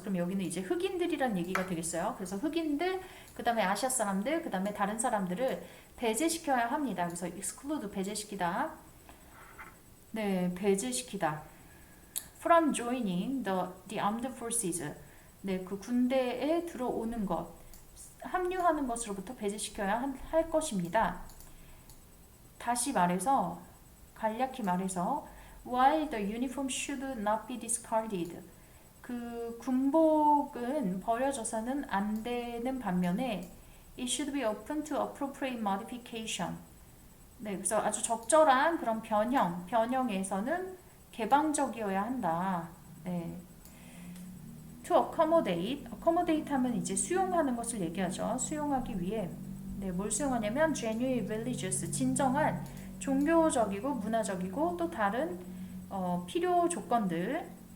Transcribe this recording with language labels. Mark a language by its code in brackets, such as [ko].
[ko] 그럼 여기는 이제 흑인들이란 얘기가 되겠어요. 그래서 흑인들, 그 다음에 아시아 사람들, 그 다음에 다른 사람들을 배제시켜야 합니다. 그래서 exclude 배제시키다. 네, 배제시키다. [en] From joining the armed forces. [ko] 네, 그 군대에 들어오는 것, 합류하는 것으로부터 배제시켜야 할 것입니다. 다시 말해서, 간략히 말해서, [en] while the uniform should not be discarded. [ko] 그 군복은 버려져서는 안 되는 반면에 [en] it should be open to appropriate modification. [ko] 네, 그래서 아주 적절한 그런 변형에서는 개방적이어야 한다. 네. [en] To accommodate [ko] 하면 이제 수용하는 것을 얘기하죠. 수용하기 위해. 네, 뭘 수용하냐면 [en] genuine religious, [ko] 진정한 종교적이고 문화적이고 또 다른 필요 조건들.